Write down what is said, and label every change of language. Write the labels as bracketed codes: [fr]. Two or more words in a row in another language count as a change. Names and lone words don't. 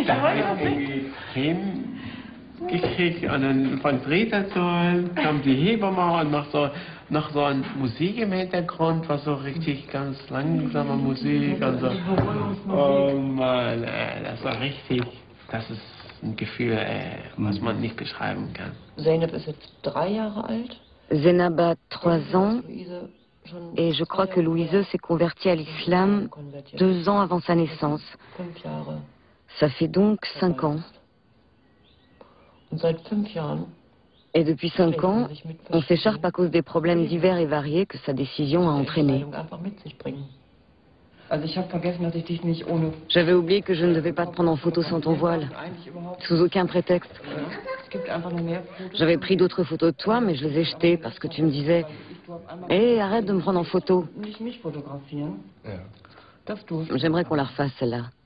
[de] Da habe ich irgendwie Tränen gekriegt und dann fängt Rita zu heulen, kommt die Hebamme und macht so noch so eine Musik im Hintergrund, was so richtig ganz langsame Musik und so. Oh Mann, das war richtig, das ist ein Gefühl, was man nicht beschreiben kann. Zeynep ist jetzt 3 Jahre alt. [fr] Zeynep a 3 ans et je crois que Louise s'est convertie à l'islam 2 ans avant sa naissance. [de] 5 Jahre. [fr] Ça fait donc 5 ans. [de] Und seit 5 Jahren. [fr] Et depuis 5 ans, on s'écharpe à cause des problèmes divers et variés que sa décision a entraînés. [de] Einfach mit sich bringen. Also ich habe vergessen, dass ich dich nicht ohne... [fr] J'avais oublié que je ne devais pas te prendre en photo sans ton voile, sous aucun prétexte. J'avais pris d'autres photos de toi, mais je les ai jetées parce que tu me disais « Hé, arrête de me prendre en photo !» J'aimerais qu'on la refasse, celle-là.